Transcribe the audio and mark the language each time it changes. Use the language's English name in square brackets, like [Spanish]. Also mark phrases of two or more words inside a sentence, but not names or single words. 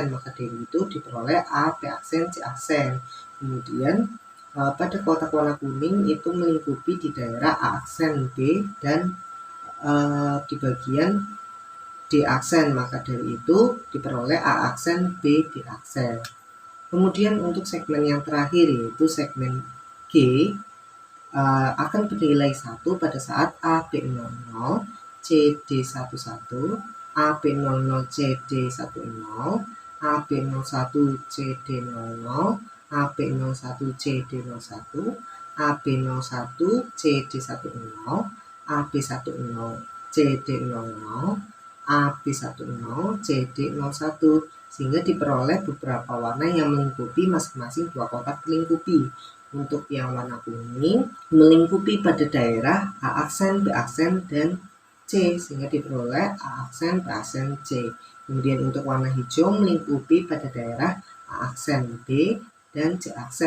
[Indonesian] Maka dari itu diperoleh A, B aksen, C aksen. Kemudian pada kotak warna kuning itu melingkupi di daerah A aksen B dan di bagian D aksen. Maka dari itu diperoleh A aksen, B, D aksen. Kemudian untuk segmen yang terakhir yaitu segmen G akan bernilai 1 pada saat AB00, CD11, AB00, CD10, AB01, CD00, AB01, CD01, AB01, CD10, AB10, CD00, AB10, CD01, sehingga diperoleh beberapa warna yang melingkupi masing-masing dua kotak melingkupi. Untuk yang warna kuning melingkupi pada daerah A aksen, B aksen, dan C, sehingga diperoleh A aksen, B aksen, C. Kemudian untuk warna hijau melingkupi pada daerah A aksen, B, dan C aksen.